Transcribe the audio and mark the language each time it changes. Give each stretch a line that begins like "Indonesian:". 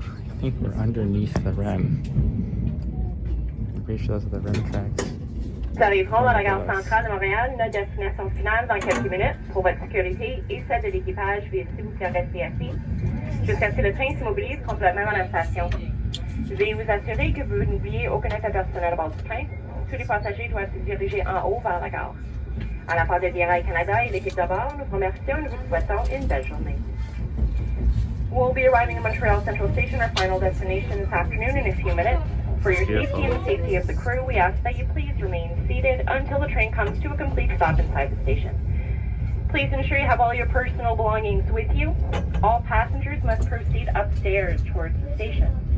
English: I think we're underneath the REM. I'm pretty sure those are the REM tracks.
French: Nous arriverons dans la gare centrale de Montréal, notre destination finale dans quelques minutes. Pour votre sécurité et celle de l'équipage, veuillez s'il vous plaît rester assis jusqu'à ce que le train s'immobilise complètement dans la station. Veuillez vous assurer que vous n'oubliez aucun état personnel à bord du train. Tous les passagers doivent se diriger en haut vers la gare. À la part de Via Canada et l'équipe de bord, nous vous remercions et nous vous souhaitons une belle journée.
English: We'll be arriving in Montreal Central Station, our final destination this afternoon, in a few minutes. For your safety and the safety of the crew, we ask that you please remain seated until the train comes to a complete stop inside the station. Please ensure you have all your personal belongings with you. All passengers must proceed upstairs towards the station.